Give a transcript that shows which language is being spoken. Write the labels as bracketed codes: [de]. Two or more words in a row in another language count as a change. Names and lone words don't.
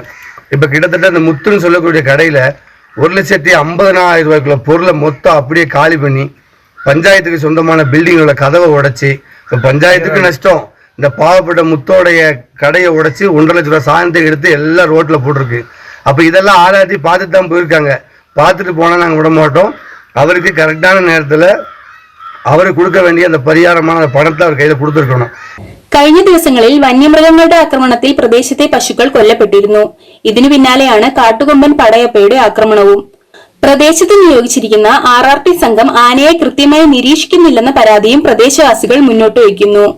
[ta] இப்போ கிட்டத்தட்ட அந்த முத்துன்னு சொல்லக்கூடிய கடையில் 1,50,000 ரூபாய்க்குள்ள பொருளை மொத்தம் அப்படியே காலி பண்ணி பஞ்சாயத்துக்கு சொந்தமான பில்டிங்கோட கதவை உடைச்சி, இப்போ பஞ்சாயத்துக்கு நஷ்டம், இந்த பாவப்பட்ட முத்தோடைய கடையை உடைச்சி 1,50,000 ரூபாய் சாதனத்தை எடுத்து எல்லாம் ரோட்டில் போட்டிருக்கு. அப்போ இதெல்லாம் ஆராய்ச்சி பார்த்துட்டு தான் போயிருக்காங்க. பார்த்துட்டு போனால் நாங்கள் விட மாட்டோம். அவருக்கு கரெக்டான நேரத்தில் அவருக்கு கொடுக்க வேண்டிய அந்த பரிகாரமான பணத்தை அவர் கையில் കൊടുത്തിരിക്കണം. [ml] കഴിഞ്ഞ ദിവസങ്ങളിൽ വന്യമൃഗങ്ങളുടെ ആക്രമണത്തിൽ പ്രദേശത്തെ പശുക്കൾ കൊല്ലപ്പെട്ടിരുന്നു. ഇതിനു പിന്നാലെയാണ് കാട്ടുകൊമ്പൻ പടയപ്പയുടെ ആക്രമണവും. പ്രദേശത്ത് നിയോഗിച്ചിരിക്കുന്ന ആർആർടി സംഘം ആനയെ കൃത്യമായി നിരീക്ഷിക്കുന്നില്ലെന്ന പരാതിയും പ്രദേശവാസികൾ മുന്നോട്ട് വയ്ക്കുന്നു.